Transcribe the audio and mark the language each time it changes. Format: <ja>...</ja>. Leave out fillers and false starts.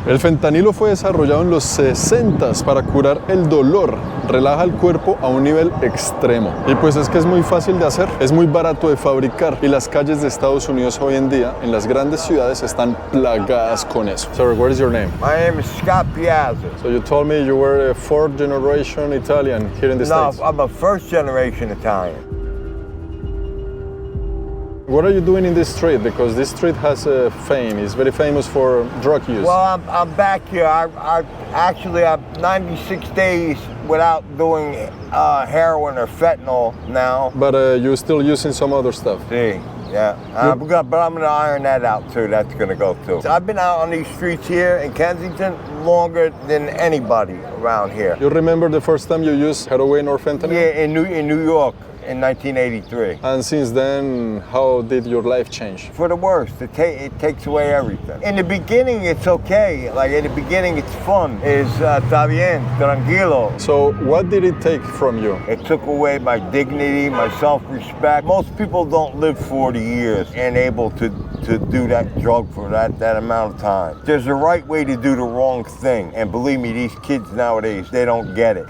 <es>El fentanilo fue desarrollado en los 60s para curar el dolor, relaja el cuerpo a un nivel extremo. Y pues es que es muy fácil de hacer, es muy barato de fabricar y las calles de Estados Unidos hoy en día, en las grandes ciudades, están plagadas con eso.</es> <en>Sorry, what is your name? My name is Scott Piazza. So you told me you were a 4th generation Italian here in the No, States. I'm a 1st generation Italian. What are you doing in this street? Because this street has a fame. It's very famous for drug use. Well, I'm back here. I actually I'm 96 days without doing heroin or fentanyl now. But you're still using some other stuff. See, yeah. But I'm gonna iron that out too. That's gonna go too. I've been out on these streets here in Kensington longer than anybody around here. You remember the first time you used heroin or fentanyl? Yeah, in New York. In 1983. And since then, how did your life change? For the worst. It takes away everything. In the beginning, it's okay. Like in the beginning, it's fun.</en> <es>It's está bien, tranquilo.</es> <en>So what did it take from you? It took away my dignity, my self-respect. Most people don't live 40 years and able to do that drug for that amount of time. There's a right way to do the wrong thing. And believe me, these kids nowadays, they don't get it.</en>